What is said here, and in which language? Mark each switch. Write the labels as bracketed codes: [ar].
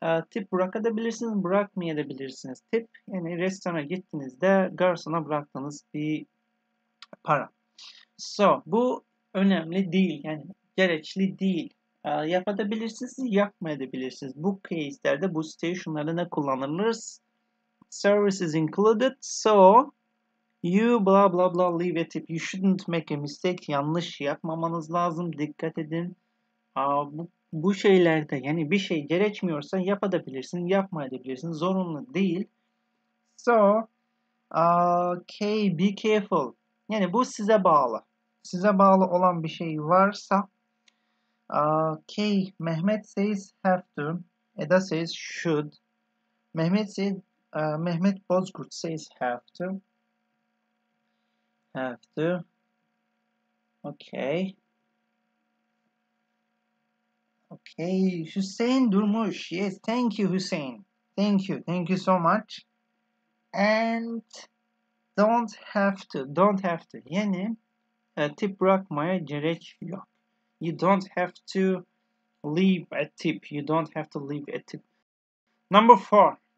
[tr] Tip bırakabilirsiniz, bırakmayabilirsiniz. Tip yani restorana gittiğinizde garsona bıraktığınız bir para. So, bu önemli değil. Yani gerekli değil. Yapabilirsiniz, yapmayabilirsiniz. Bu case'lerde, bu station'larda ne kullanılır? [en] Service is included. So, you blah blah blah leave a tip. You shouldn't make a mistake. [tr] Yanlış yapmamanız lazım. Dikkat edin. Bu şeylerde yani bir şey gerekmiyorsa yapabilirsin, yapmayabilirsin. Zorunlu değil. [en] So, okay, be careful. [tr] Yani bu size bağlı. Size bağlı olan bir şey varsa okay, [en] Mehmet says have to. Eda says should. Mehmet Bozkurt says have to. Have to. Okay. Okay, Hüseyin Durmuş. Yes, thank you, Hüseyin. Thank you so much. And don't have to. [tr] Yani tip bırakmaya gerek yok. [en] You don't have to leave a tip. Number 4.